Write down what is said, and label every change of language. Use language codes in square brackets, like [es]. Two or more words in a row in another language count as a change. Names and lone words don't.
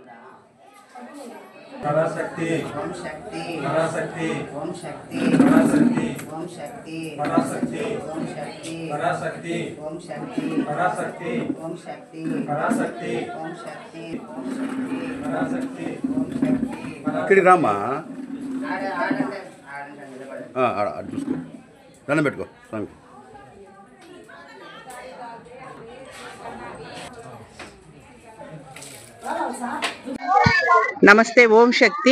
[sa] पराशक्ति ओम शक्ति पराशक्ति ओम शक्ति पराशक्ति ओम शक्ति पराशक्ति ओम शक्ति पराशक्ति ओम शक्ति पराशक्ति ओम शक्ति पराशक्ति ओम शक्ति ओम शक्ति पराशक्ति ओम शक्ति [te] ఇక్కడికి రామ్మా आडंटे అటు చూసుకో దండం పెట్టుకో స్వామికి. నమస్తే ఓం శక్తి.